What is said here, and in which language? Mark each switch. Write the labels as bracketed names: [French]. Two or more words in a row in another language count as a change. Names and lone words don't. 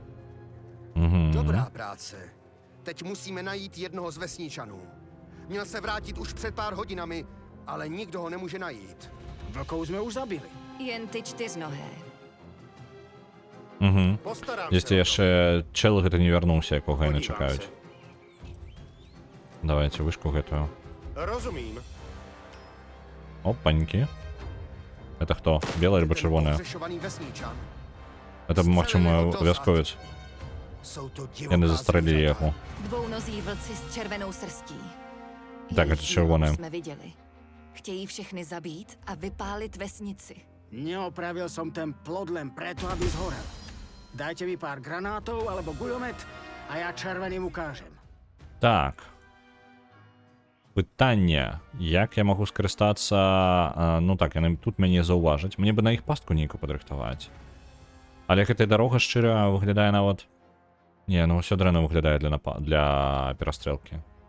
[Czech] Dobrá práce. Teď musíme najít jednoho z vesničanů. Měl se vrátit už před pár hodinami, ale nikdo ho nemůže najít. Vlkou jsme už zabili. Jen ty čtyřnohé. Postarám [Belarusian] Если яшчэ чел гэта не вярнуўся, якога яны чакаюць. Давайте вышку гэтую. [Czech] Rozumím. [Russian] Опаньки. Это кто? Белая либо червоная? [Czech] Pohřešovaný vesničan. [Russian] Это, максимум, вязковец. [Czech] Jsou to [Belarusian] Яны [Czech] divoká [Russian] застрелили [Czech] zvířata. [Russian] его. [Czech] Dvounozí vlci s červenou srstí. Tak, Jejich to červené. výlohu jsme viděli. Chtějí všechny zabít a vypálit vesnici. [Slovak] Neopravil som ten plod len preto, aby zhorel. Dajte mi pár granátov alebo guľomet a ja červeným ukážem. [Belarusian] Так. Пытанне. Як я магу скарыстацца... Ну так, яны тут мяне заўважаць. Мне бы на іх пастку нейкую падрыхтаваць. Але гэтая дарога шчыра выглядае нават... Не, ну ўсё дрэнна выглядае для перастрэлкі.